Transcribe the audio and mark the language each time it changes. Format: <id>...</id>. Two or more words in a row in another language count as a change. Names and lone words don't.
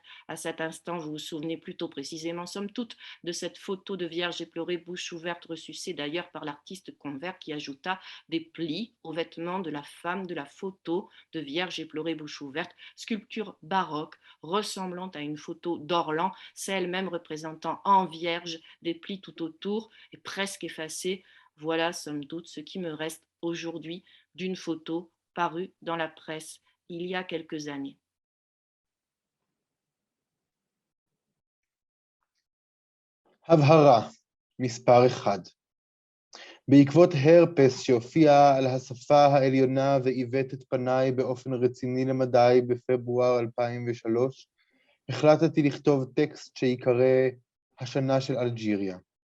<fr>À cet instant, vous vous souvenez plutôt précisément, somme toute, de cette photo de vierge éplorée, bouche ouverte, ressucée d'ailleurs par l'artiste Convert qui ajouta des plis aux vêtements de la femme de la photo de vierge éplorée, bouche ouverte, sculpture baroque ressemblant à une photo d'Orlan, celle même représentant en vierge des plis tout autour et presque effacée. Voilà, somme toute, ce qui me reste aujourd'hui d'une photo parue dans la presse il y a quelques années.</fr> <he>הבהרה, מספר 1. בעקבות הרפס שהופיע על השפה העליונה ועיוות את פניי באופן רציני למדי בפברואר 2003, החלטתי לכתוב טקסט שיקרא השנה של אלג'יריה.</he>